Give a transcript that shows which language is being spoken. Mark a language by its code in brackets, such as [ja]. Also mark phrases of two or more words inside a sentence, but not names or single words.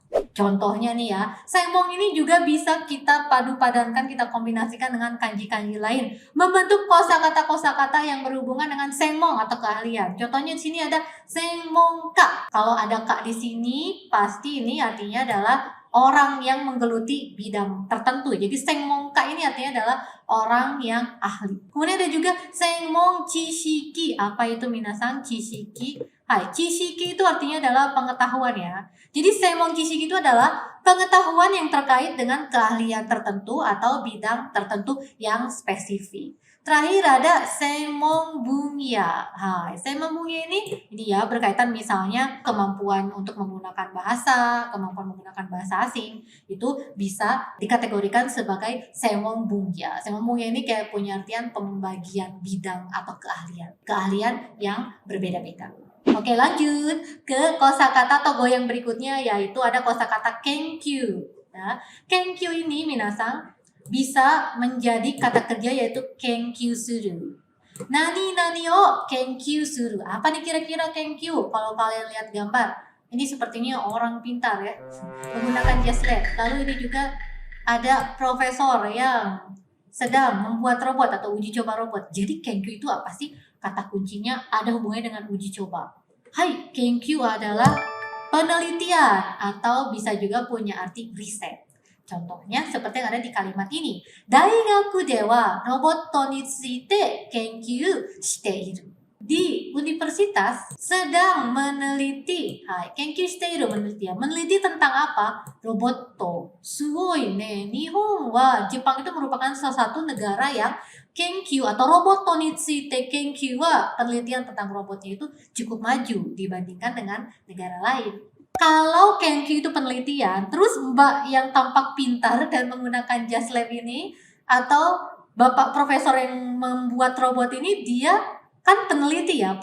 [id] Contohnya nih ya, senmon ini juga bisa kita padu-padankan, kita kombinasikan dengan kanji-kanji lain, membentuk kosakata-kosakata yang berhubungan dengan senmon atau keahlian. Contohnya di sini ada senmonka. Kalau ada ka di sini, pasti ini artinya adalah orang yang menggeluti bidang tertentu. Jadi senmonka ini artinya adalah orang yang ahli. Kemudian ada juga [ja] 専門知識. [id] Apa itu [ja] 皆さん知識? [id] Chishiki itu artinya adalah pengetahuan ya. Jadi [ja] 専門知識 [id] itu adalah pengetahuan yang terkait dengan keahlian tertentu atau bidang tertentu yang spesifik. Terakhir ada [ja] 専門分野. 専門分野 [id] ini ya berkaitan misalnya kemampuan untuk menggunakan bahasa, kemampuan menggunakan bahasa asing, itu bisa dikategorikan sebagai [ja] 専門分野. 専門分野 [id] ini kayak punya artian pembagian bidang atau keahlian yang berbeda-beda. Oke, lanjut ke kosakata atau goi yang berikutnya, yaitu ada kosakata kenkyu. Nah, kenkyu ini minasan bisa menjadi kata kerja yaitu [ja] 研究する. 何を研究する. [id] Apa nih kira-kira kenkyu? Kalau kalian lihat gambar, ini sepertinya orang pintar ya, menggunakan jas lab. Lalu ini juga ada profesor yang sedang membuat robot atau uji coba robot. Jadi kenkyu itu apa sih? Kata kuncinya ada hubungannya dengan uji coba. Kenkyu adalah penelitian atau bisa juga punya arti riset. Contohnya seperti yang ada di kalimat ini. [ja] 大学ではロボットについて研究している. [id] Di universitas sedang meneliti, [ja] 研究している, [id] meneliti tentang apa? [ja] ロボット。すごいね、日本は, [id] Jepang itu merupakan salah satu negara yang kenkyu atau [ja] ロボットについて研究は, [id] penelitian tentang robotnya itu cukup maju dibandingkan dengan negara lain. Kalau kenkyu itu penelitian, terus mbak yang tampak pintar dan menggunakan jas lab ini, atau bapak profesor yang membuat robot ini, dia kan peneliti ya.